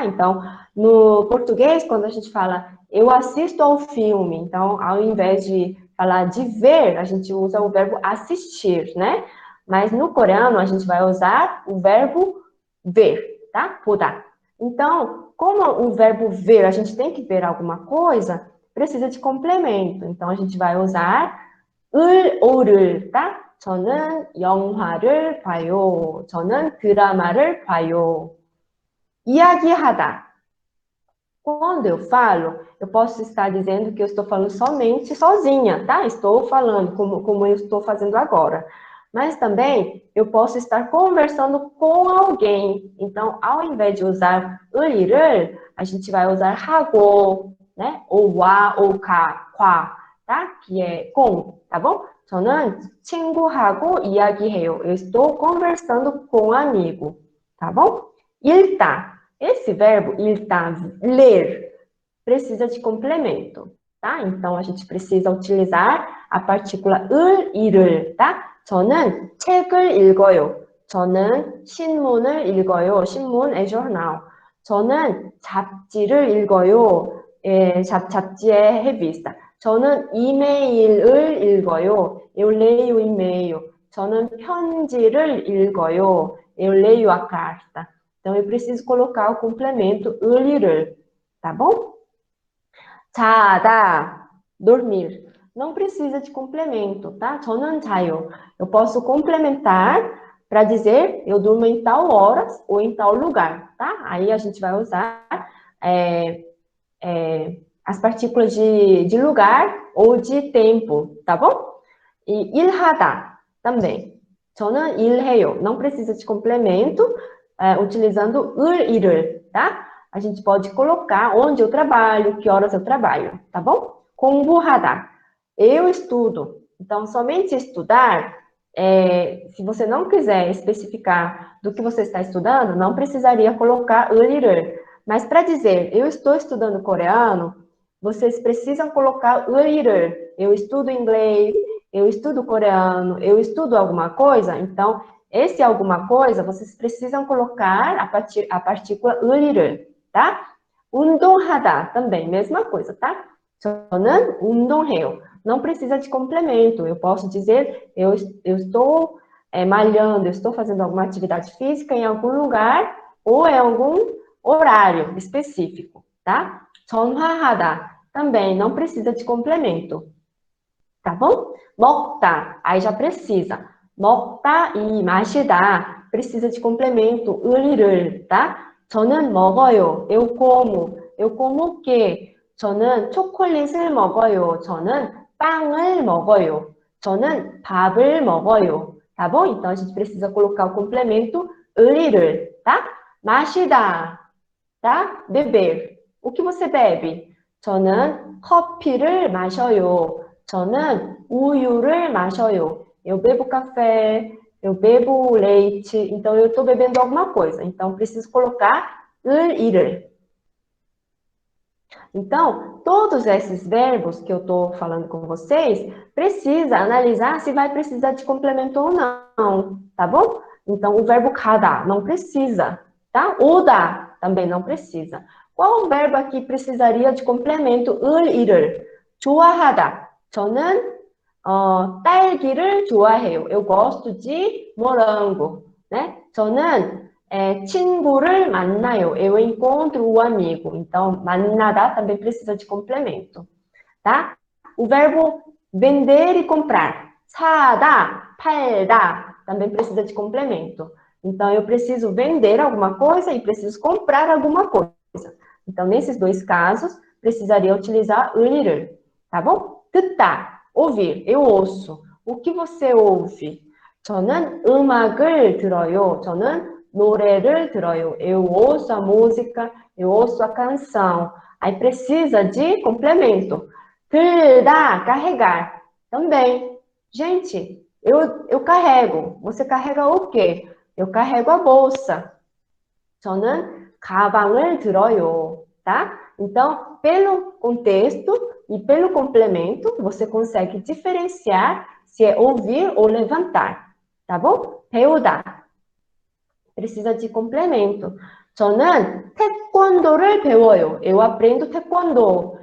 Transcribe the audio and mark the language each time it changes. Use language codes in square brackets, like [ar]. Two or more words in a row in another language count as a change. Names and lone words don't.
[pt] Então, no português, quando a gente fala eu assisto ao filme, então, ao invés de falar de ver, a gente usa o verbo assistir, né? Mas no coreano, a gente vai usar o verbo ver, tá? [ko] 보다. [pt] Então, como o verbo ver, a gente tem que ver alguma coisa, precisa de complemento. Então, a gente vai usar [ko] 을, 오를, [pt] tá? [ko] 저는 영화를 봐요. 저는 드라마를 봐요. 이야기하다. [pt] Quando eu falo, eu posso estar dizendo que eu estou falando somente sozinha, tá? Estou falando como eu estou fazendo agora. Mas também eu posso estar conversando com alguém. Então, ao invés de usar 을이를, a gente vai usar 하고, né? Ou 와, ou 과, tá? Que é com, tá bom? [ko] 저는 친구하고 이야기해요. [pt] Eu estou conversando com um amigo, tá bom? [ko] 읽다. [pt] Esse verbo 읽다, ler, precisa de complemento, tá? Então, a gente precisa utilizar a partícula [ko] 을, 이를, [pt] tá? [ko] 저는 책을 읽어요. 저는 신문을 읽어요. 신문 é jornal. 저는 잡지를 읽어요. 잡지의 revista. 저는 이메일을 읽어요. [pt] Eu leio e-mail. [ko] 저는 편지를 읽어요. [pt] Eu leio a carta. Então, eu preciso colocar o complemento 을이를, tá bom? [ko] 자다, dormir. [pt] Não precisa de complemento, tá? [ko] 저는 자요. [pt] Eu posso complementar para dizer eu durmo em tal hora ou em tal lugar, tá? Aí a gente vai usar as partículas de lugar ou de tempo, tá bom? [ko] E 일하다 também. 저는 일해요. [pt] Não precisa de complemento, utilizando [ko] 을, 이를, [pt] tá? A gente pode colocar onde eu trabalho, que horas eu trabalho, tá bom? 공부하다. Eu estudo. Então, somente estudar, se você não quiser especificar do que você está estudando, não precisaria colocar [ko] 을, 이를. [pt] Mas para dizer, eu estou estudando coreano, vocês precisam colocar [ko] 을, 이를. [pt] Eu estudo inglês, eu estudo coreano, eu estudo alguma coisa, então, esse alguma coisa, vocês precisam colocar a partícula 을이를, tá? 운동하다, também, mesma coisa, tá? [ko] 저는 운동해요. [pt] Não precisa de complemento, eu posso dizer, eu estou malhando, eu estou fazendo alguma atividade física em algum lugar ou em algum horário específico, tá? 전화하다, também, não precisa de complemento, tá bom? 먹다, aí já precisa. 먹다 e 마시다 precisa de complemento, [ko] 을이를, tá? 저는 먹어요, [pt] eu como o quê? [ko] 저는 초콜릿을 먹어요, 저는 빵을 먹어요, 저는 밥을 먹어요, [pt] tá bom? Então, a gente precisa colocar o complemento 을이를, tá? 마시다, tá? Beber. O que você bebe? [ko] 저는 커피를 마셔요. 저는 우유를 마셔요. [pt] Eu bebo café, eu bebo leite, então eu estou bebendo alguma coisa. Então, preciso colocar [ko] 을, 이를. [pt] Então, todos esses verbos que eu estou falando com vocês, precisa analisar se vai precisar de complemento ou não, tá bom? Então, o verbo 가다 não precisa, tá? 오다 também não precisa. Qual o verbo aqui precisaria de complemento? [ko] 을, 이를. 좋아하다. 저는 딸기를 좋아해요. [pt] Eu gosto de morango, né? [ko] 저는 친구를 만나요. [pt] Eu encontro o amigo. Então, 만나다 também precisa de complemento, tá? O verbo vender e comprar. [ko] 사다, 팔다, [pt] também precisa de complemento. Então, eu preciso vender alguma coisa e preciso comprar alguma coisa. Então, nesses dois casos, precisaria utilizar 을을, tá bom? 듣다, ouvir, eu ouço. O que você ouve? [ko] 저는 음악을 들어요. 저는 노래를 들어요. [pt] Eu ouço a música, eu ouço a canção. Aí precisa de complemento. 들다, carregar. Também. Gente, eu carrego. Você carrega o quê? Eu carrego a bolsa. [ko] 저는 가방을 들어요, [pt] tá? Então, pelo contexto e pelo complemento, você consegue diferenciar se é ouvir ou levantar, tá bom? [ko] 배우다. [pt] Precisa de complemento. [ko] 저는 태권도를 배워요. [pt] Eu aprendo 태권도.